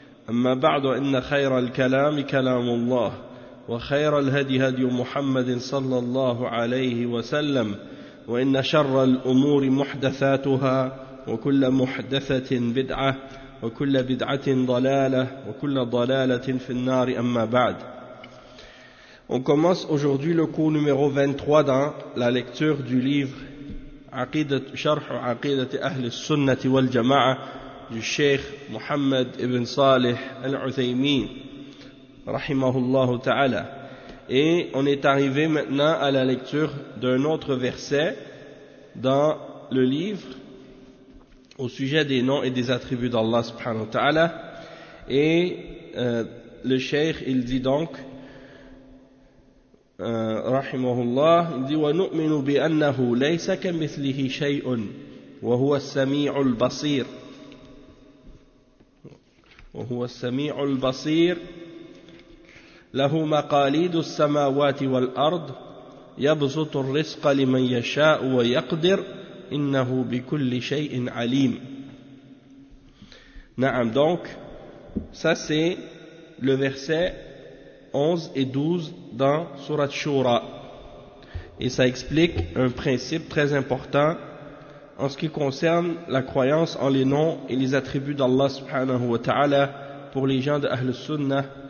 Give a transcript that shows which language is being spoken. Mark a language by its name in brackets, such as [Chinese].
[Arabic] أما بعد إن خير الكلام كلام الله وخير الهدي هدي محمد صلى الله عليه وسلم وإن شر الأمور محدثاتها وكل محدثة بدعة وكل بدعة ضلالة وكل ضلالة في النار أما بعد. [French] On commence aujourd'hui le cours numéro 23 dans la lecture du livre شرح عقيدة أهل السنة والجماعة du Cheikh Mohammed ibn Saleh al-Uthaymeen rahimahullah ta'ala. Et on est arrivé maintenant à la lecture d'un autre verset dans le livre au sujet des noms et des attributs d'Allah subhanahu wa ta'ala. Et le Cheikh il dit donc rahimahullah, il dit [Arabic] wa nu'minu bi annahu laysa kamithlihi shay'un wa huwa as-sami'u al-basir. وهو السميع البصير له مقاليد السماوات والأرض يبسط الرزق لمن يشاء ويقدر إنه بكل شيء عليم. نعم. [French] Donc ça c'est le verset 11 et 12 dans sourate Shura, et ça explique un principe très important en ce qui concerne la croyance en les noms et les attributs d'Allah subhanahu wa ta'ala pour les gens de Ahlus Sunnah.